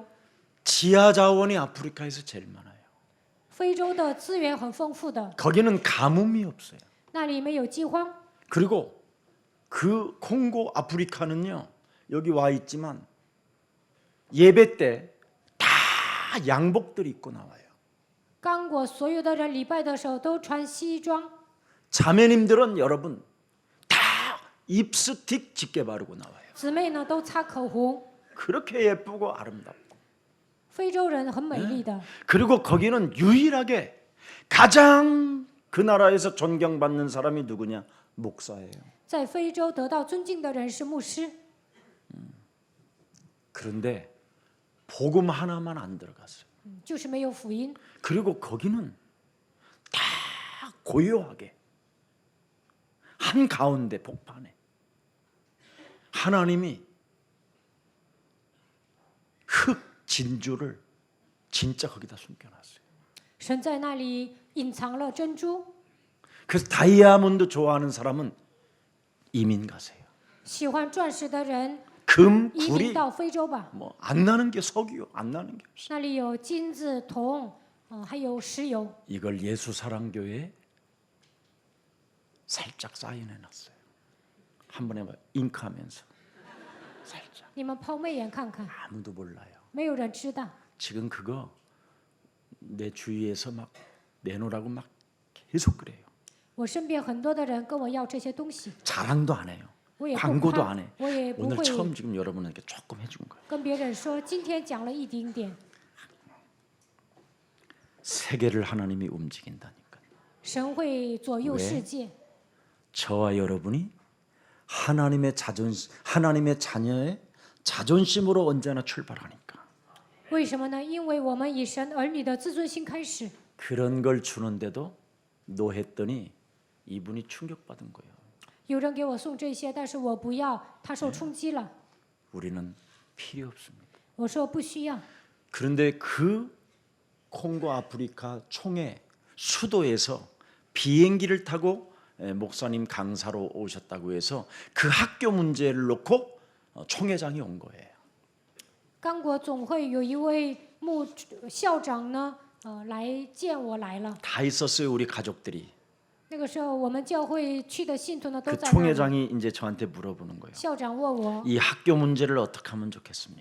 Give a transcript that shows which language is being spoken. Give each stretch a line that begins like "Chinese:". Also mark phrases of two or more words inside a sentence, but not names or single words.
Korean: 지하 자원이 아프리카에서 제일 많아요.
Chinese: 非洲的资源很丰富的，
Korean: 거기는 가뭄이 없어요.
Chinese: 那里没有饥荒。
Korean: 그리고 그 콩고 아프리카는요. 여기 와 있지만 예배 때 다 양복들 입고 나와요.
Chinese: 刚果所有的人礼拜的时候都穿西装，
Korean: 자매님들은 여러분 다 립스틱 짙게 바르고 나와요.
Chinese: 姊妹呢都擦口红。
Korean: 그렇게 예쁘고 아름답고.
Chinese: 非洲人很美丽的，
Korean: 그리고 거기는 유일하게 가장 그 나라에서 존경받는 사람이 누구냐? 목사예요.
Chinese: 在非洲得到尊敬的人是牧师，
Korean: 그런데 복음 하나만 안 들어갔어요.
Chinese: 就是没有福音。
Korean: 그리고 거기는 다 고요하게 한 가운데 복판에 하나님이 흙 진주를 진짜 거기다 숨겨놨어요.
Chinese: 神在那里隐藏了珍珠，
Korean: 그래서 다이아몬드 좋아하는 사람은 이민 가세요.
Chinese: 喜欢钻石的人
Korean: 금,
Chinese: 移民
Korean: 구리
Chinese: 到非洲吧，
Korean: 뭐 안 나는 게 석유, 안 나는 게 없어.
Chinese: 那里有金子、铜，还有石油。
Korean: 이걸 예수 사랑교회에 살짝 사인해놨어요. 한번 해봐요. 잉크하면서 살짝.
Chinese: 你们抛媚眼看看，
Korean: 아무도 몰라요.
Chinese: 没有人知道。
Korean: 지금 그거 내 주위에서 막 내놓으라고 막 계속 그래요.
Chinese: 我身边很多的人跟我要这些东西，
Korean: 자랑도 안 해요.
Chinese: 我也不
Korean: 광고도
Chinese: 夸
Korean: 안 해. ，
Chinese: 我也不
Korean: 오늘
Chinese: 会
Korean: 처음 지금 여러분에게 조금 해준 거예요.
Chinese: 跟别人说今天讲了一丁点。
Korean: 세계를 하나님이 움직인다니까.
Chinese: 神会左右
Korean: 왜
Chinese: 世界，
Korean: 저와 여러분이 하나님의 자녀의 자존심으로 언제나 출발하니까.
Chinese: 为什么呢？因为我们以神儿女的自尊心开始，
Korean: 그런 걸 주는데도 노했더니 이분이 충격받은 거예요.
Chinese: 有人给我送这些，但是我不要，他受冲击了。
Korean: 우리는 필요 없습니다.
Chinese: 我说不需要。
Korean: 그런데 그 콩고 아프리카 총회 수도에서 비행기를 타고 목사님 강사로 오셨다고 해서 그 학교 문제를 놓고 총회장이 온 거예요.
Chinese: 刚果总会有一位校长呢，来见我来了。
Korean: 다 있었어요 우리 가족들이.
Chinese: 那个时候我们教会去的信徒呢都
Korean: 그
Chinese: 在那里。
Korean: 총회장이 이제 저한테 물어보는 거예요.
Chinese: 校长问我
Korean: 이 학교 문제를 어떻게 하면 좋겠습니까?